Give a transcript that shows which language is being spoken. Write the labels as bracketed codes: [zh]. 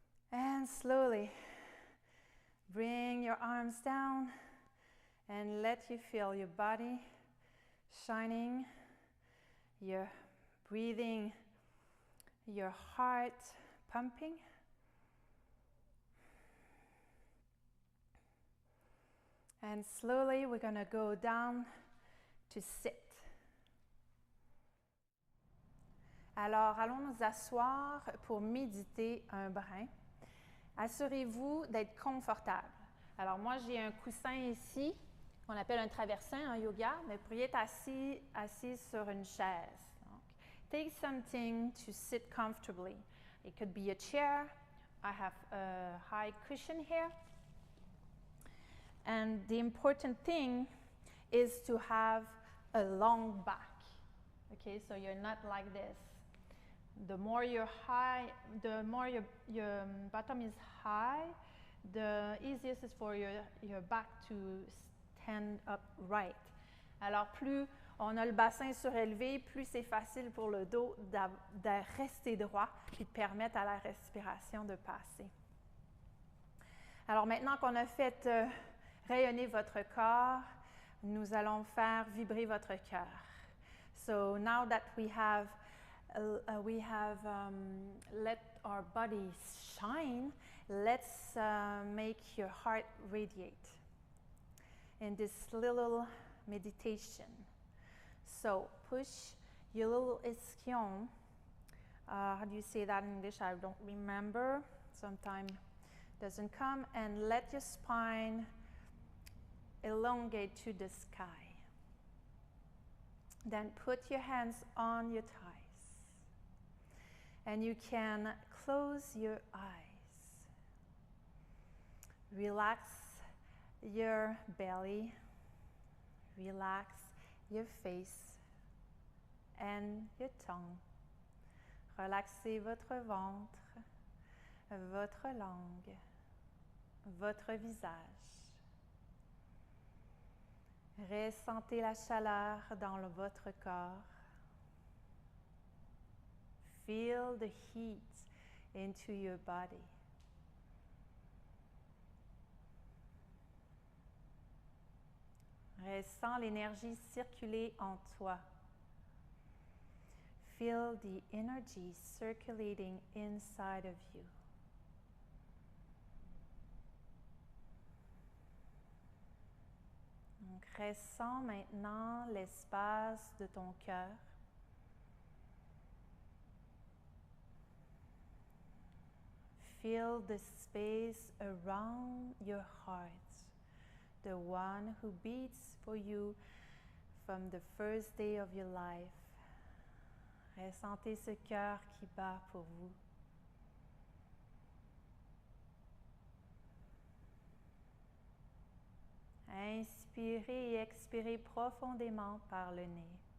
[en] And slowly bring your arms down and let you feel your body shining, your breathing, your heart pumping. And slowly we're going to go down to sit. [fr] Alors, allons nous asseoir pour méditer un brin. Assurez-vous d'être confortable. Alors, moi, j'ai un coussin ici, qu'on appelle un traversin en yoga, mais vous pourriez être assis sur une chaise. [en] Donc, take something to sit comfortably. It could be a chair. I have a high cushion here. And the important thing is to have a long back. Okay, so you're not like this. The more you're high, the more your bottom is high, the easiest is for your back to stand up right. [fr] Alors, plus on a le bassin surélevé, plus c'est facile pour le dos de rester droit et de permettre à la respiration de passer. Alors, maintenant qu'on a fait rayonner votre corps, nous allons faire vibrer votre cœur. [en] So now that we have we have let our body shine. Let's make your heart radiate in this little meditation. So push your little ischion. How do you say that in English? I don't remember. Sometimes doesn't come. And let your spine elongate to the sky. Then put your hands on your thighs. And you can close your eyes. Relax your belly. Relax your face and your tongue. [fr] Relaxez votre ventre, votre langue, votre visage. Ressentez la chaleur dans votre corps. [en] Feel the heat into your body. [fr] Ressens l'énergie circuler en toi. [en] Feel the energy circulating inside of you. [fr] Donc, ressens maintenant l'espace de ton cœur. [en] Feel the space around your heart, the one who beats for you from the first day of your life. [fr] Ressentez ce cœur qui bat pour vous. Inspirez et expirez profondément par le nez.